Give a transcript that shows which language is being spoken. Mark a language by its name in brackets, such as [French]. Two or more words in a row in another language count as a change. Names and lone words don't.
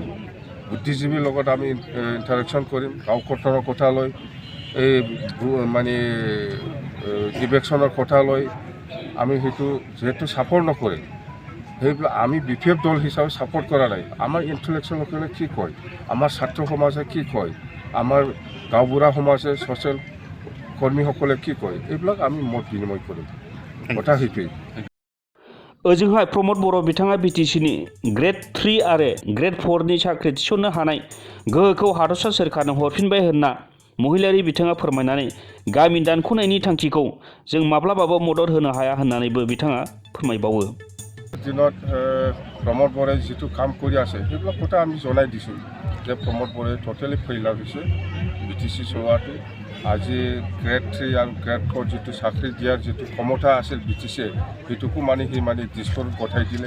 [Assamese] বুদ্ধিজীৱীৰ লগত আমি ইণ্টাৰেকশ্যন কৰিম। গাঁও কৰ্তনৰ কথা লৈ, এই মানে ইলেকশ্যনৰ কথা লৈ আমি সেইটো যিহেতু ছাপোৰ্ট নকৰিম, সেইবিলাক আমি বিপিএফ দল হিচাপে ছাপোৰ্ট কৰা নাই। আমাৰ ইণ্টেলেকচুৱেলসকলে কি কয়, আমাৰ ছাত্ৰ সমাজে কি কয়, আমাৰ গাঁওবুঢ়া সমাজে ছ'চিয়েল কৰ্মীসকলে কি কয়, এইবিলাক আমি মত বিনিময় কৰিম। কথা সেইটোৱেই। [Bodo] ओजोंहाय प्रमोद बर' बिथाङा बिटिसिनि ग्रेड 3 आरो ग्रेड 4नि साख्रि थिसननो हानाय गोहोखौ हादरसा सोरखारनो हरफिनबाय होनना महिलारि बिथाङा फोरमायनानै गामि दानख'नायनि थांखिखौ जों माब्लाबाबो मदद होनो हाया होननानैबो बिथाङा फोरमायबावो। [Assamese] দিনত প্ৰমোদ বড়োই যিটো কাম কৰি আছে সেইবিলাক কথা আমি জনাই দিছোঁ যে প্ৰমোদ বড়োই [English] totally failure [Assamese] হৈছে। বিটিচি চলোৱাটো আজি গ্ৰেড 3 আৰু গ্ৰেড 4 যিটো চাকৰি দিয়াৰ যিটো ক্ষমতা আছিল বিটিচিয়ে, সেইটোকো সি দিছপুৰত পঠাই দিলে।